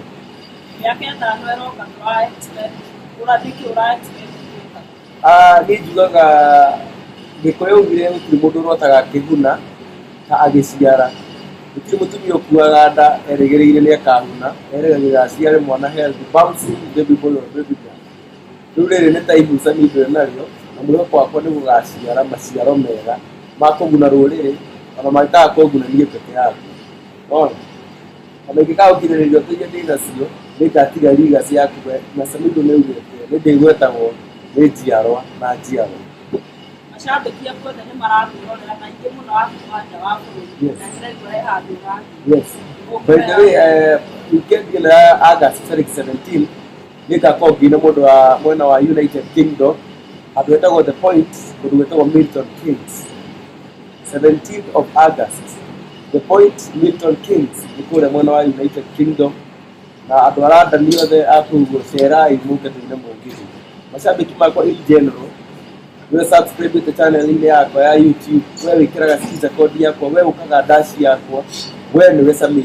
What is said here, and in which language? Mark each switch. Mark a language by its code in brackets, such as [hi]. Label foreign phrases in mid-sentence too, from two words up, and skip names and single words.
[ki] Mĩaka 5 ĩroka ũrathiĩ kĩ ũra-expect gwĩka? Niĩ njugaga Gĩkũyũ augire gũtirĩ mũndũ ũrotaga akĩguna ta agĩciara. Gũtirĩ mũtumia ũkuaga nda erĩgĩrĩire nĩ akahuna, erĩgagĩrĩra aciare mwana [en] healthy, bouncing baby boy or baby girl. [ki] Rĩu rĩrĩ nĩ time Samido narĩo na mwĩhoko wakwa nĩ gũgaciara maciaro mega ma kũguna rũrĩrĩ ona magĩkaga kũguna niĩ peke yakwa. Ona ingĩkaga gũkinyanĩria ũndũ iria ndĩ nacio nĩngatiga legacy yaku na Samido nĩaugĩte nĩndĩgwetagwo nĩ njiarwa na njiarwa. Macambĩki aku othe nĩ maratwĩrorera na aingĩ mũno a kuma nja wa bũrũri na nĩraigua he handũ ũrathiĩ. [en] Yes. By the way, weekend [ki] ĩno ya August 17 nĩngakorwo ngĩina mũndũ wa mwena wa United Kingdom handũ hetagwo The Point, kũndũ gwĩtagwo Milton Keynes. [en] 17th of August, [ki] The Point, Milton Keynes nĩ kũrĩa mwena wa United Kingdom, na andũ a London othe a kũu cerai mũke tũine mũngĩrĩ. Macambĩki makwa [en] in general, [ki] we subscribe channel-inĩ yakwa ya YouTube, we wĩkĩraga skiza code yakwa, we ũkaga dashi yakwa, we nĩwe Samido.